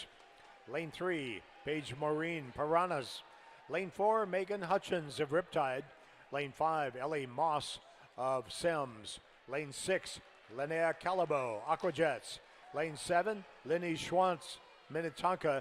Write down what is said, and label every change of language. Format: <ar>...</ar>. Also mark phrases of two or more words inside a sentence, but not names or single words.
<en>Lane 3, Paige Maureen, Piranhas. Lane 4, Megan Hutchins of Riptide. Lane 5, Ellie Moss of Sims. Lane 6, Linnea Calabo, Aquajets. Lane 7, Lenny Schwantz, Minnetonka.</en>